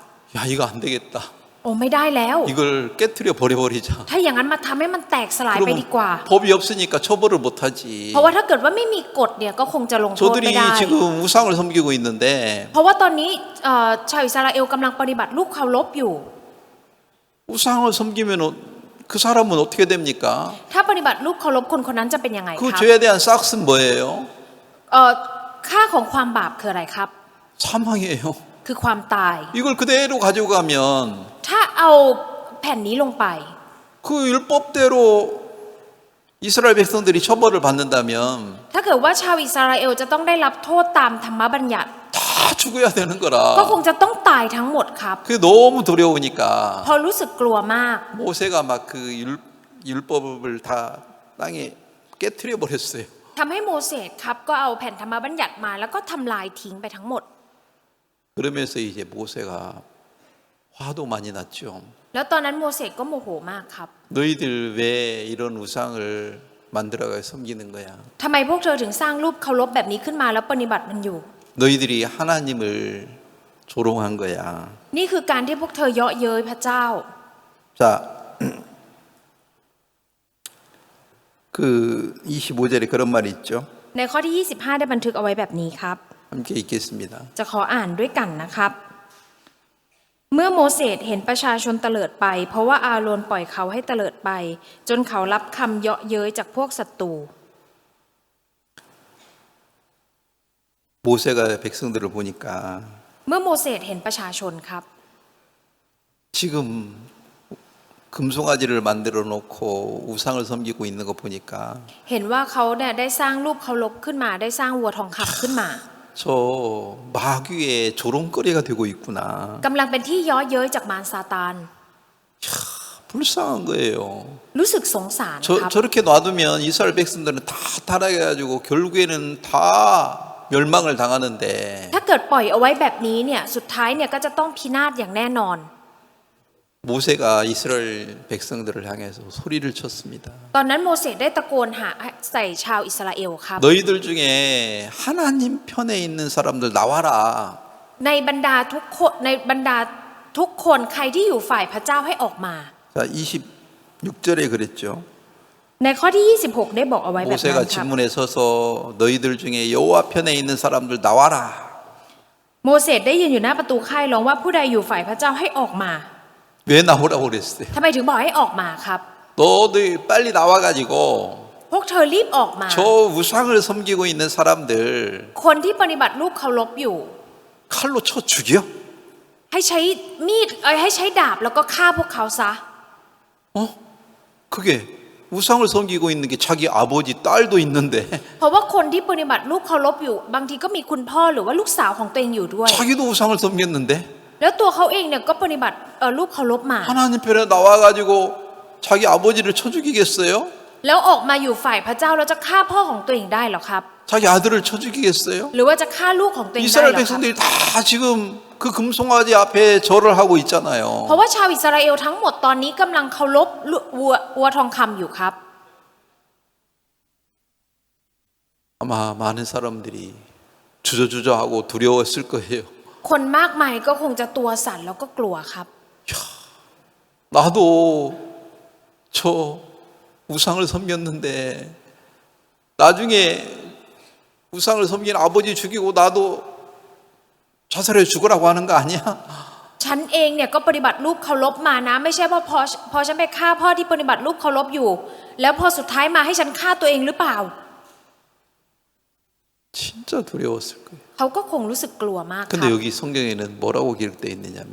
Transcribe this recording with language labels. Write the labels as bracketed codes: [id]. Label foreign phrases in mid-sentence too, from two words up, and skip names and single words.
[ko] 야 이거 안 되겠다. [th] โอ้ไม่ได้แล้ว [ko] 이걸 깨트려 버려버리자. [th] ถ้าอย่างนั้นมาทำให้มันแตกสลายไปดีกว่า [ko] 법이 없으니까 처벌을 못하지. [th] เพราะว่าถ้าเกิดว่าไม่มีกฎเนี่ยก็คงจะลงโทษ [ko] 저들이 [th] ไม่ได้ [ko] 지금 우상을 섬기고 있는데 [th] เพราะว่าตอนนี้ชาวอิสราเอลกำลังปฏิบัติลูกเคารพอยู่ [ko] 우상을 섬기면 그 사람은 어떻게 됩니까? [th] ถ้าปฏิบัติลูกเคารพคนคนนั้นจะเป็นยังไงค [ko] 그 [th] รับ [ko] 죄에 대한 싹스는 뭐예요? [th] ค่าของความบาปคืออะไรครับ [ko] 사망이에요. [th] คือความตาย [ko] 이걸 그대로 가지고 가면 [th] ถ้าเอาแผ่นนี้ลงไป [ko] 그 율법대로 이스라엘 백성들이 처벌을 받는다면 [th] ถ้าเกิดว่าชาวอิสราเอลจะต้องได้รับโทษตามธรรมบัญญัติ [ko] 다 죽어야 되는 [th] ก็ค [ko] 거라. [th] งจะต้องตายทั้งหมดครับ [ko] 그게 너무 두려우니까 [th] พอรู้สึกกลัวมาก [ko] 모세가 막 그 율법을 다 땅에 깨트려 버렸어요. [th] ทำให้โมเสสครับก็เอาแผ่นธรรมบัญญัติมาแล้วก็ทำลายทิ้งไปทั้งหมด [ko] 그러면서 이제 모세가 화도 많이 났죠. [th] แล้วตอนนั้นโมเสสก็โมโหมากครับ [ko] 너희들 왜 이런 우상을 만들어가 섬기는 거야? [th] ทำไมพวกเธอถึงสร้างรูปเคารพแบบนี้ขึ้นมาแล้วปฏิบัติมันอยู่ [ko] 너희들이 하나님을 조롱한 거야. [th] นี่คือการที่พวกเธอเยาะเย้ยพระเจ้า [ko] 자, 그 25절에 그런 말이 있죠. [th] ในข้อที่ 25 ได้บันทึกเอาไว้แบบนี้ครับ [ko] 함께 읽겠습니다. [th] จะขออ่านด้วยกันนะครับ เมื่อโมเสสเห็นประชาชนเตลิดไปเพราะว่าอาโรนปล่อยเขาให้เตลิดไปจนเขารับคำเยาะเย้ยจากพวกศัตรู [ko] 모세가 백성들을 보니까 [th] เมื่อโมเสสเห็นประชาชนครับ [ko] 지금 금송아지를 만들어 놓고 우상을 섬기고 있는 거 보니까 [th] เห็นว่าเขาเนี่ยได้สร้างรูปเคารพขึ้นมาได้สร้างวัวทองคำขึ้นมา [ko] 저 마귀의 조롱거리가 되고 있구나. [th] กำลังเป็นที่เย้อเย้ยจากมารซาตาน [ko] 불쌍한 거예요. [th] รู้สึกสงสารครับ [ko] 저렇게 놔두면 이스라엘 백성들은 다 타락해가지고 결국에는 다 멸망을 당하는데 [th] ถ้าเกิดปล่อยเอาไว้แบบนี้เนี่ยสุดท้ายเนี่ยก็จะต้องพินาศอย่างแน่นอน [ko] 모세가 이스라엘 백성들을 향해서 소리를 쳤습니다. [th] ตอนนั้นโมเสสได้ตะโกนหาใส่ชาวอิสราเอลครับ [ko] 너희들 중에 하나님 편에 있는 사람들 나와라. [th] ในบรรดาทุกคนใครที่อยู่ฝ่ายพระเจ้าให้ออกมา [ko] 자, 26절에 그랬죠. [th] ในข้อที่ 26 ได้บอกเอาไว้แบบนั้น [ko] 모세가 [th] ครับ [ko] 진문에 서서 너희들 중에 여호와 편에 있는 사람들 나와라. [th] โมเสสได้ยืนอยู่หน้าประตูค่ายร้องว่าผู้ใดอยู่ฝ่ายพระเจ้าให้ออกมา [ko] 왜 나오라고 그랬어요? [th] ทำไมถึงบอกให้ออกมาครับ [ko] 너희들 빨리 나와가지고 [th] พวกเธอรีบออกมา [ko] 저 우상을 섬기고 있는 사람들 [th] คนที่ปฏิบัติรูปเคารพอยู่ [ko] 칼로 쳐 죽여. [th] ให้ใช้มีดให้ใช้ดาบแล้วก็ฆ่าพวกเขาซะ [ko] 그게 우상을 섬기고 있는 게 자기 아버지 딸도 있는데 [th] เพราะว่าคนที่ปฏิบัติรูปเคารพอยู่บางทีก็มีคุณพ่อหรือว่าลูกสาวของตัวเองอยู่ด้วย [ko] 자기도 우상을 섬겼는데 [th] แล้วตัวเขาเองเนี่ยก็ปฏิบัติรูปเคารพมา [ko] 하나님 편에 나와가지고 자기 아버지를 쳐 죽이겠어요? [th] แล้วออกมาอยู่ฝ่ายพระเจ้าแล้วจะฆ่าพ่อของตัวเองได้หรอครับ [ko] 자기 아들을 쳐 죽이겠어요? [th] หรือว่าจะฆ่าลูกของตัวเองได้ [ko] 이스라엘 [th] หรอครับ [ko] 백성들이 다 지금 그 금송아지 앞에 절을 하고 있잖아요. [th] เพราะว่าชาวอิสราเอลทั้งหมดตอนนี้กำลังเคารพวัวทองคำอยู่ครับ [ko] 아마 많은 사람들이 주저주저하고 두려웠을 거예요. [th] คนมากมายก็คงจะตัวสั่นแล้วก็กลัวครับ [ko] 나도 저 우상을 섬겼는데 나중에 우상을 섬긴 아버지 죽이고 나도 자살해 죽으라고 하는 거 아니야? [th] ฉันเองเนี่ยก็ปฏิบัติรูปเคารพมานะไม่ใช่ว่าพอฉันไปฆ่าพ่อที่ปฏิบัติรูปเคารพอยู่ แล้วพอสุดท้ายมาให้ฉันฆ่าตัวเองหรือเปล่า [ko] 진짜 두려웠을 거예요. [th] เขาก็คงรู้สึกกลัวมากค [ko] 근데 [th] รับ [ko] 여기 성경에는 뭐라고 기록되어 있느냐면